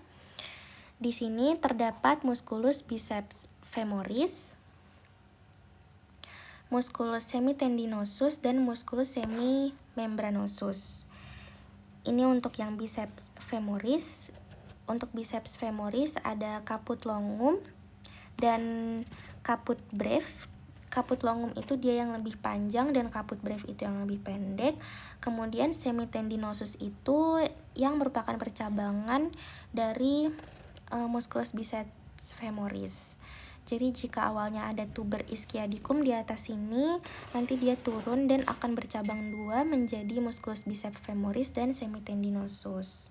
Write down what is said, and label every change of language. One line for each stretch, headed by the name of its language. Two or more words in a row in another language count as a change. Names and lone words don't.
Indonesian: Di sini terdapat
Latin: musculus biceps femoris, musculus semitendinosus,
Indonesian: dan
Latin: musculus semimembranosus.
Indonesian: Ini untuk yang
Latin: biceps femoris.
Indonesian: Untuk
Latin: biceps femoris
Indonesian: ada
Latin: caput longum
Indonesian: dan
Latin: caput breve. Caput longum
Indonesian: itu dia yang lebih panjang dan
Latin: caput breve
Indonesian: itu yang lebih pendek. Kemudian semitendinosus itu yang merupakan percabangan dari
Latin: musculus biceps femoris.
Indonesian: Jadi jika awalnya ada
Latin: tuber ischiadicum
Indonesian: di atas sini, nanti dia turun dan akan bercabang dua menjadi
Latin: musculus biceps femoris
Indonesian: dan semitendinosus.